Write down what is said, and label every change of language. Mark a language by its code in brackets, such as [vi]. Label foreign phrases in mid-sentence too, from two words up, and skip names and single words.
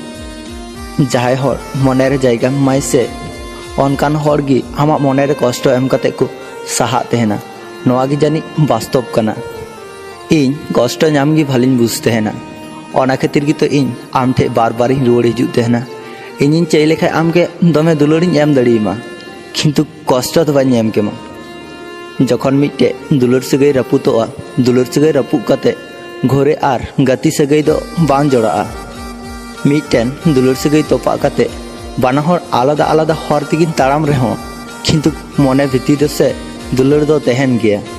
[sat] ᱡᱟᱦᱟᱸᱭ ᱦᱚᱲ ᱢᱚᱱᱮᱨᱮ ᱡᱟᱭᱜᱟᱢ ᱮᱢᱟᱭ ᱥᱮ, ᱚᱱᱠᱟᱱ ᱦᱚᱲ ᱜᱮ ᱟᱢᱟᱜ ᱢᱚᱱᱮᱨᱮ ᱠᱚᱥᱴᱚ ᱮᱢ ᱠᱟᱛᱮ ᱠᱚ ᱥᱟᱦᱟᱜ ᱛᱟᱦᱮᱱᱟ। ᱱᱚᱣᱟ ᱜᱮ ᱡᱟᱹᱱᱤᱡ ᱵᱟᱥᱛᱚᱵ ᱠᱟᱱᱟ। ᱤᱧ ᱠᱚᱥᱴᱚ ᱧᱟᱢ ᱜᱮ ᱵᱷᱟᱹᱞᱤᱧ ᱵᱩᱡᱽ ᱛᱟᱦᱮᱱᱟ, ᱚᱱᱟ ᱠᱷᱟᱹᱛᱤর ᱜᱮᱛᱚ ᱤᱧ ᱟᱢ ᱴᱷᱮᱡ ᱵᱟᱨ ᱵᱟᱨᱤᱧ ᱨᱩᱣᱟᱹᱲ ᱦᱤᱡᱩᱜ ᱛᱟᱦᱮᱱᱟ। ᱤᱧᱤᱧ ᱪᱟᱹᱭ ᱞᱮᱠᱷᱟᱡ ᱟᱢᱜᱮ ᱫᱚᱢᱮ ᱫᱩᱞᱟᱹᱲᱤᱧ ᱮᱢ ᱫᱟᱲᱮᱭᱟᱢᱟ, ᱠᱤᱱᱛᱩ ᱠᱚᱥᱴᱚ ᱫᱚ ᱵᱟᱹᱧ ᱮᱢ ᱠᱮᱢᱟ। যখন মিটে দুলার সাগাই রাপুতোয়া, দুলার সাগাই রাপুত কাতে ঘরে আর গাতি সাগাই দো বাং জড়া'a। মিটেন দুলার সাগাই তোপা কাতে বানাহর আলাদা আলাদা হর তেগিন তাড়াম রেহᱚᱸ, কিন্তু মনে ভিতর সে দুলার দো তেহেন গিয়া।